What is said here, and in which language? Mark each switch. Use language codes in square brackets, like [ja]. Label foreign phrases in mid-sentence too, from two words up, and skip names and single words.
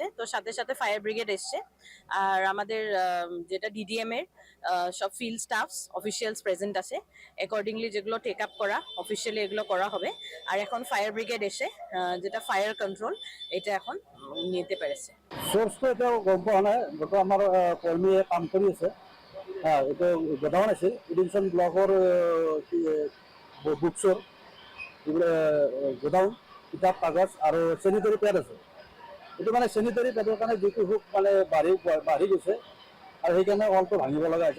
[bn] তো সাথে সাথে [en] fire brigade [bn] এসছে, আর আমাদের যেটা ডিডিএম এর সব [en] field staffs officials [bn] প্রেজেন্ট আছে। অ্যাকর্ডিংলি যেগুলো [en] take up [bn] করা অফিসিয়ালি এগুলো করা হবে। আর এখন [en] fire brigade [bn] এসে যেটা [en] fire control [bn] এটা এখন নিতে পেরেছে। [as] চ'ৰ্চটো এতিয়াও গম পোৱা নাই, গোটেই আমাৰ কৰ্মীয়ে কাম কৰি আছে। এইটো গোডাউন আছিল ইৰিগেশ্যন ব্লকৰ বুকছৰ গোডাউন, কিতাপ কাগজ আৰু [en] sanitary pad [as] আছে। এইটো মানে চেনিটাৰী পেডৰ কাৰণে যিটো হুক মানে বাঢ়ি গৈছে আৰু সেইকাৰণে ৱালটো ভাঙিব লগা হৈছে।